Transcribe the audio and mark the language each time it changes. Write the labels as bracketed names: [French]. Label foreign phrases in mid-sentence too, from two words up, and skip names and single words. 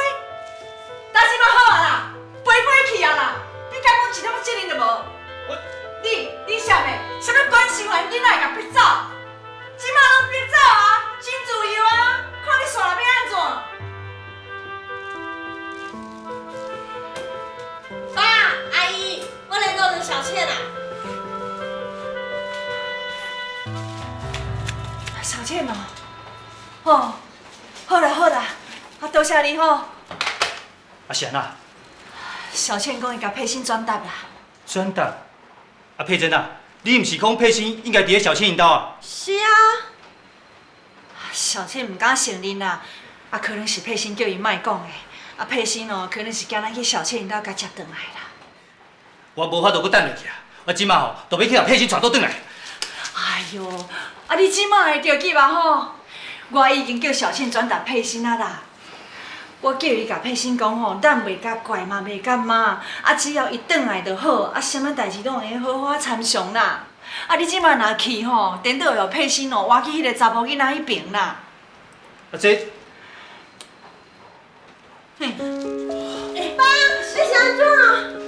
[Min Nan Chinese] 但是嘛好啊啦，飞去啊啦，你敢讲一点责任都无？你啥物？啥物管心完囡仔会甲逼走？即马拢逼走啊，真自由啊！看你煞来要安怎？爸，阿姨，我联络了小倩啊。小倩哦，哦，好啦好啦，多谢你吼。是安那？小倩讲伊甲佩欣转达啦。转达？佩珍啊，你毋是讲佩欣应该伫咧小倩因兜啊？是啊。小倩唔敢承认啦，可能是佩欣叫伊莫讲的，佩欣哦，可能是惊咱去小倩因兜甲接转来啦。我无法度搁等落去啊！我即马吼，就要去甲佩欣带倒转来。哎哟，你即马会着急嘛吼？我已经叫小倩转达佩欣啊啦。我叫伊甲佩欣讲吼，咱袂甲怪嘛，袂甲骂，只要伊转来就好，啥物代志拢会好好参详啦。你即马若去吼，颠倒有佩欣哦，挖去迄个查甫囡仔迄边啦。这，嘿，爸，你是安怎啊？